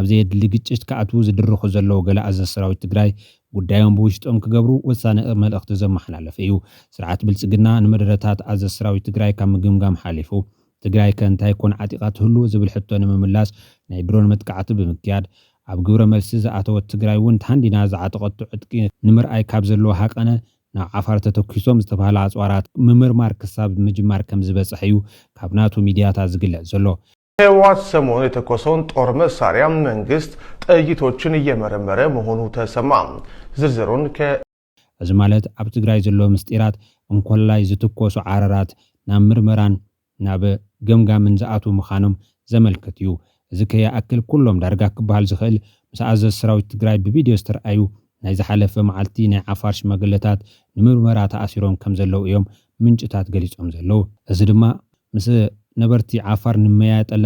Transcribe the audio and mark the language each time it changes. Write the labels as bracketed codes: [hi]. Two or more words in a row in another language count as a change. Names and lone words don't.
[ti] ዘየድሊ ግጭት ከኣትዉ ዝድርኹ ዘለዉ ገለ ኣዛዚ ሰራዊት ትግራይ ጉዳዮም ብውሽጦም ክገብሩ ወሳነ መልእኽቲ ዘመሓላለፈ እዩ ስርዓት ብልጽግና ንመደረታት ኣዛዚ ሰራዊት ትግራይ ካብ ምግምጋም ሓሊፉ ትግራይ ከንታይ ኮን ዓጢቃ ትህሉ ዝብል ሕቶ ንምምላስ ናይ ድሮን መጥቃዕቲ ብምክያድ ኣብ ግብረ መልሲ ዝኣተወት ትግራይ እውን ታንዲና ዝዓጠቐቱ ዕጥቂ ንምርኣይ ካብ ዘለዎ ሓቀነ ናብ ዓፋር ተተኪሶም ዝተባሃለ ኣጽዋራት ምምርማር ክሳብ ምጅማር ከም ዝበጽሕ እዩ ካብ ናቱ ሚድያታት ዝግለጽ ዘሎ [am] ህወሓት ሰሞኑን የተኮሰውን ጦር መሳሪያ መንግስት ጥይቶችን እየመረመረ መሆኑ ተሰማ። ዝርዝሩን [ti] እዚ ማለት ኣብ ትግራይ ዘሎ ምስጢራት እንኮላይ ዝትኮሱ ዓረራት ናብ ምርመራን ናብ ገምጋምን ዝኣቱ ምዃኖም ዘመልክት እዩ እዚ ከይኣክል ኩሎም ዳርጋ ክበሃል ዝኽእል ምስ ኣዛዚ ሰራዊት ትግራይ ብቪድዮ ዝተረኣዩ ናይ ዝሓለፈ መዓልቲ ናይ ዓፋር ሽማግለታት ንምርመራ ተኣሲሮም ከም ዘለው እዮም ምንጭታት ገሊጾም ዘለው እዚ ድማ ምስ ነበርቲ ዓፋር ንመያየጠለና